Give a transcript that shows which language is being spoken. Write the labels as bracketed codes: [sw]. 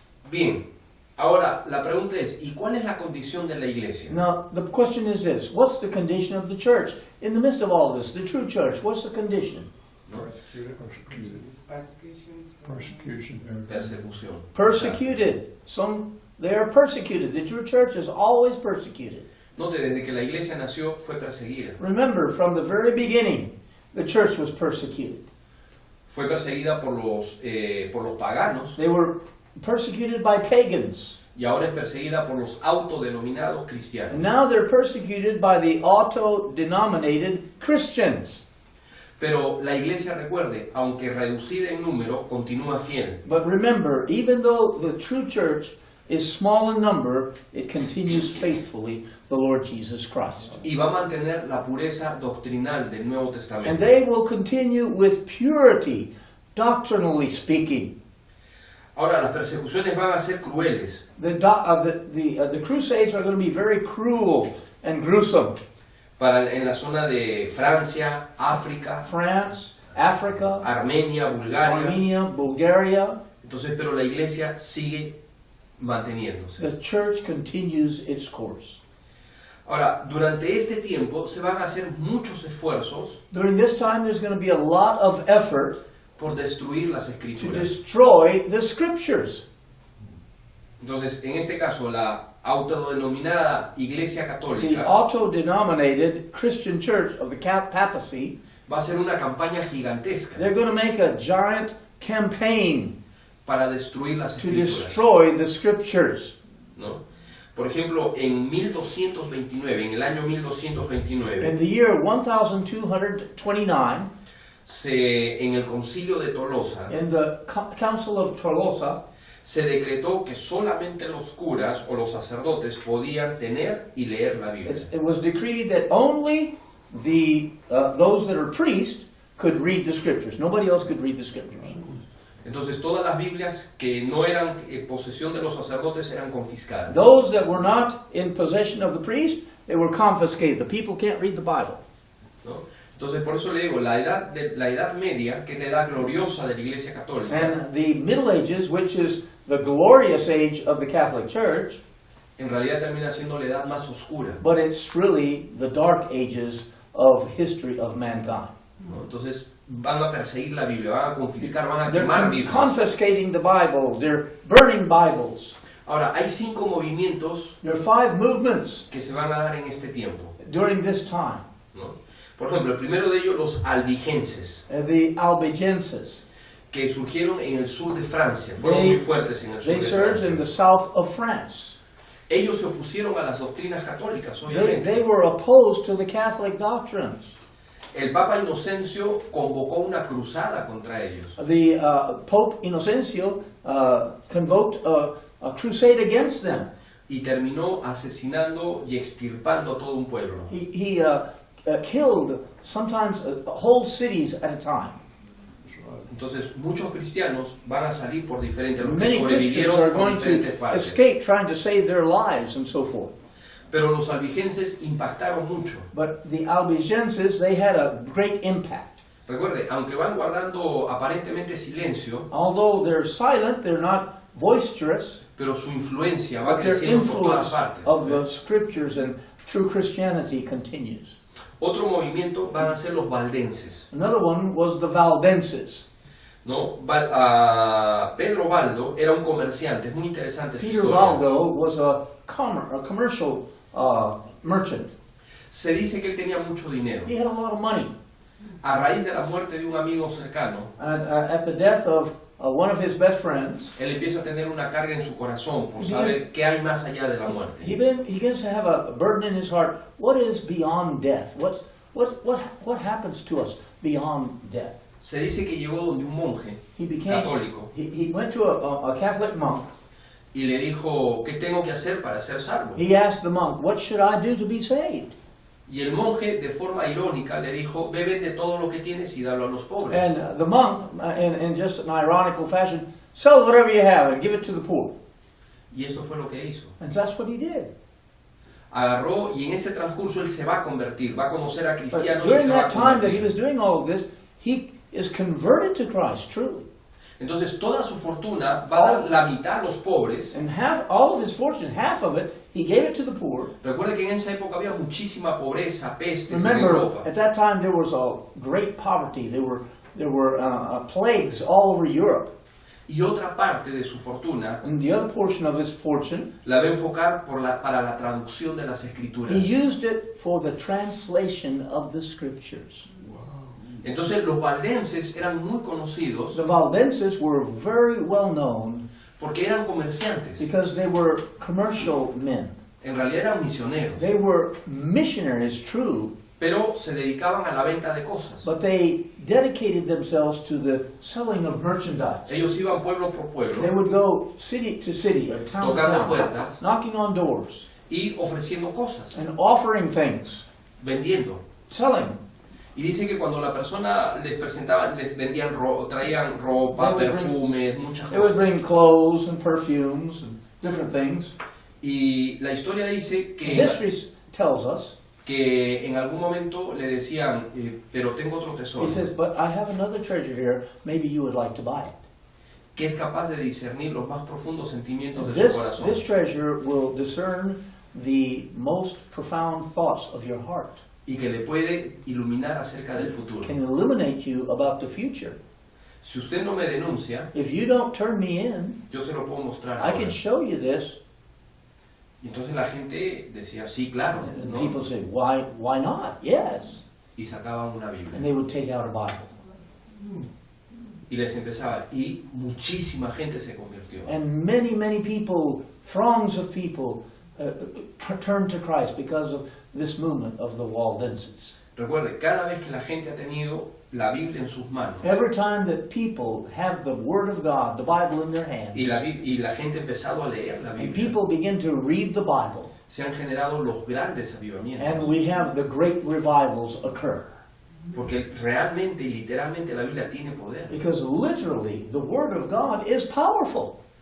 [es] Bien, ahora la pregunta es, ¿y cuál es la condición de la iglesia? [en] Now, the question is this: what's the condition of the church in the midst of all this? The true church, what's the condition? [es] ¿No? [en] Persecution. [es] Persecución. [en] Persecuted. They are persecuted. The true church is always persecuted. Note, [es] desde que la iglesia nació fue perseguida. [en] Remember, from the very beginning, the church was persecuted. [es] Fue perseguida por los paganos [en] They were persecuted by pagans. [es] y ahora es perseguida por los autodenominados [en] And [es] cristianos. [en] now they're persecuted by the auto-denominated Christians. [es] Pero la iglesia, recuerde, aunque reducida en número, continúa fiel. [en] But remember, even though the true church is small in number, it continues faithfully the Lord Jesus Christ. [es] Y va a mantener la pureza doctrinal del Nuevo [en] And [es] Testamento. [en] they will continue with purity, doctrinally speaking. [es] Ahora, las persecuciones van a ser crueles, [en] The Crusades are going to be very cruel and gruesome. [es] en la zona de Francia, África, [en] France, Africa, [es] Armenia, Bulgaria. [en] Armenia, Bulgaria. [es] Entonces, pero la iglesia sigue manteniéndose. [en] The church continues its course. [es] Ahora, durante este tiempo se van a hacer muchos esfuerzos [en] During this time, there's going to be a lot of effort [es] por destruir las [en] to [es] escrituras. [en] destroy the scriptures. [es] Entonces, en este caso, la autodenominada Iglesia [en] The [es] Católica [en] auto-denominated Christian Church of the papacy, [es] va a hacer una campaña gigantesca [en] they're going to make a giant campaign [es] para destruir las [en] to [es] escrituras, [en] destroy the scriptures. [es] ¿no? Por ejemplo, en 1229, en el año [en] In [es] 1229, [en] the year 1229, [es] en el concilio de Tolosa, [en] in the Council of Tolosa, [es] se decretó que solamente los curas o los sacerdotes podían tener y leer la Biblia. [en] it was decreed that only those that are priests could read the scriptures. Nobody else could read the scriptures. [es] Entonces todas las Biblias que no eran posesión de los sacerdotes eran confiscadas. [en] Those that were not in possession of the priest, they were confiscated. The people can't read the Bible. [es] ¿No? Entonces por eso le digo, la edad media, que es la edad gloriosa de la Iglesia Católica, [en] And the Middle Ages, which is the glorious age of the Catholic Church, [es] en realidad termina siendo la edad más oscura, [en] but it's really the dark ages of history of mankind. [es] ¿no? Entonces van a perseguir la Biblia, van a confiscar, van a [en] They're [es] quemar Biblias. [en] confiscating the Bibles. They're burning Bibles. [es] Ahora, hay 5 movimientos [en] There are 5 movements [es] que se van a dar en este tiempo, [en] during this time. [es] ¿no? Por ejemplo, el primero de ellos, los albigenses, [en] The Albigenses. [es] que surgieron en el sur de Francia, fueron muy fuertes en el sur [en] They [es] de [en] surged in the south of France. [es] Ellos se opusieron a las doctrinas católicas, [en] They [es] obviamente. [en] were opposed to the Catholic doctrines. [es] El Papa Inocencio convocó una cruzada contra ellos. [en] The Pope Innocencio convoked a crusade against them. [es] Y terminó asesinando y extirpando a todo un pueblo. [en] He killed sometimes whole cities at a time. [es] Entonces muchos cristianos van a salir por diferentes, los que [en] Many Christians [es] sobrevivieron [en] are going [es] diferentes [en] to [es] partes. [en] escape trying to save their lives and so forth. [es] Pero los albigenses impactaron mucho. [en] But the Albigenses, they had a great impact. [es] Recuerde, aunque van guardando aparentemente silencio, [en] Although they're silent, they're not boisterous, [es] pero su influencia va [en] but their [es] creciendo por todas [en] influence [es] partes. [en] of the scriptures and true Christianity continues. [es] Otro movimiento van a ser los valdenses, [en] Another one was the Valdenses. [es] ¿no? Pedro Baldo era un comerciante, es muy interesante su [en] Peter [es] historia. [en] Valdo was a commercial merchant. [es] Se dice que él tenía mucho dinero. [en] He had a lot of money. [es] A raíz de la muerte de un amigo cercano, [en] And at the death of one of his best friends, [es] él empieza a tener una carga en su corazón por saber qué hay más allá de la muerte. [en] he begins to have a burden in his heart. What is beyond death? What happens to us beyond death? [es] Se dice que llegó donde un monje [en] He became. [es] católico [en] He went to a Catholic monk. [es] y le dijo, ¿qué tengo que hacer para ser salvo? [en] He asked the monk, "What should I do to be saved?" [es] Y el monje, de forma irónica, le dijo, ve, vende todo lo que tienes y dalo a los pobres. [en] And the monk, in just an ironical fashion, sell whatever you have and give it to the poor. [es] Y eso fue lo que hizo. [en] And that's what he did. [es] Agarró y en ese transcurso él se va a convertir, va a conocer a [en] But [es] cristianos y [en] during [es] se va a [en] that time that he [es] convertir. [en] was doing all of this, he is converted to Christ, truly. [es] Entonces toda su fortuna va a dar la mitad a los pobres. [en] And all of his fortune, half of it, he gave it to the poor. [es] Recuerde que en esa época había muchísima pobreza, pestes en [en] Remember, [es] Europa. [en] at that time there was a great poverty. There were plagues all over Europe. [es] Y otra parte de su fortuna [en] And the other portion of his fortune, [es] la va a enfocar para la traducción de las escrituras. [en] he used it for the translation of the scriptures. [es] Entonces los valdenses eran muy conocidos [en] The Valdenses were very well known [es] porque eran comerciantes. [en] because they were commercial men. [es] En realidad eran misioneros, [en] They were missionaries, true, [es] pero se dedicaban a la venta de cosas. [en] but they dedicated themselves to the selling of merchandise. [es] Ellos iban pueblo por [en] They [es] pueblo [en] would go city to city, town to [es] Tocando [en] town, [es] puertas. [en] knocking on doors [es] y ofreciendo cosas, [en] and offering things, [es] vendiendo. [en] selling. [es] Y dice que cuando la persona les presentaba, les vendían traían ropa, [en] They would bring- [es] perfumes, muchas [en] They would [es] cosas. [en] bring clothes and perfumes and different things. [es] Y la historia dice que [en] History tells us [es] que en algún momento le decían, pero tengo otro [en] He [es] tesoro, [en] says, but I have another treasure here. Maybe you would like to buy it. [es] que es capaz de discernir los más profundos sentimientos de su corazón. [en] This treasure will discern the most profound thoughts of your heart. [es] Y que le puede iluminar acerca del futuro. [en] Can illuminate you about the future. [es] Si usted no me denuncia, [en] If you don't turn me in, [es] yo se lo puedo mostrar [en] I [es] ahora. [en] can show you this. [es] Y entonces la gente decía, sí, claro, [en] And [es] ¿no? [en] people say, why not? Yes. [es] Y sacaban una [en] And [es] Biblia. [en] they would take out a Bible. [es] Y les empezaba, y muchísima gente se convirtió. [en] And many people, throngs of people, turned to Christ because of this movement of the Waldenses. [es] Recuerde, cada vez que la gente ha tenido la Biblia en sus manos, [en] Every time that people have the Word of God, the Bible in their hands, [es] y la gente ha empezado a leer la [en] and [es] Biblia, [en] people begin to read the Bible, [es] se han generado los grandes [en] and [es] avivamientos. [en] we have the great revivals occur. [es] Porque realmente y literalmente la Biblia tiene poder. [en] Because literally, the Word of God is powerful.